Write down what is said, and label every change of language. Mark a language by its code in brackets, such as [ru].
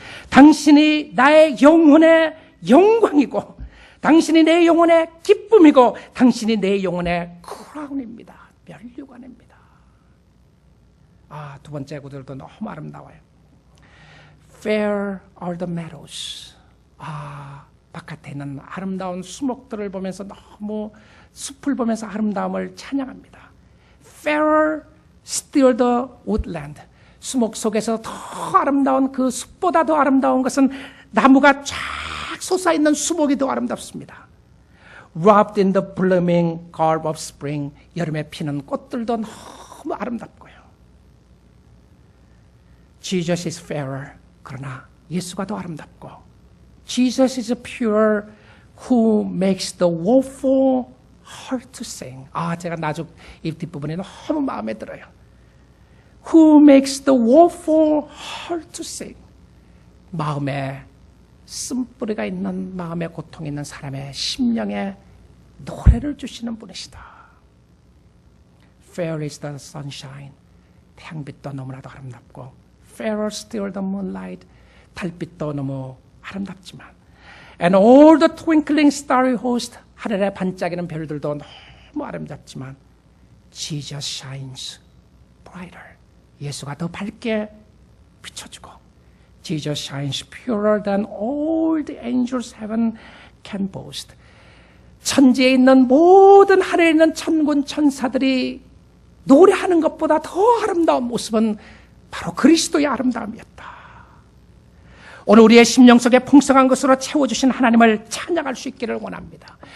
[ko] 당신이 나의 영혼의 영광이고 당신이 내 영혼의 기쁨이고 당신이 내 영혼의 크라운입니다. 면류관입니다. 두 번째 구절도 너무 아름다워요. [en] Fair are the meadows. [ko] 바깥에 있는 아름다운 수목들을 보면서 너무 숲을 보면서 아름다움을 찬양합니다. [en] Fairer still the woodland. [ko] 수목 속에서 더 아름다운 그 숲보다 더 아름다운 것은 나무가 쫙 솟아있는 수목이 더 아름답습니다. [en] Wrapped in the blooming garb of spring. [ko] 여름에 피는 꽃들도 너무 아름답고요. [en] Jesus is fairer. [ko] 그러나 예수가 더 아름답고 [en] Jesus is pure who makes the woeful heart to sing. [ko] 제가 나중 이 뒷부분이 너무 마음에 들어요. [en] Who makes the woeful heart to sing. [ko] 마음에 쓴뿌리가 있는, 마음에 고통이 있는 사람의 심령에 노래를 주시는 분이시다. [en] Fair is the sunshine. [ko] 태양빛도 너무나도 아름답고 [en] Fairer still the moonlight. [ko] 달빛도 너무 아름답지만 [en] And all the twinkling starry host. [ko] 하늘에 반짝이는 별들도 너무 아름답지만 [en] Jesus shines brighter. [ko] 예수가 더 밝게 비춰주고 [en] Jesus shines purer than all the angels heaven can boast. [ko] 천지에 있는 모든 하늘에 있는 천군 천사들이 노래하는 것보다 더 아름다운 모습은 바로 그리스도의 아름다움이었다. 오늘 우리의 심령 속에 풍성한 것으로 채워주신 하나님을 찬양할 수 있기를 원합니다.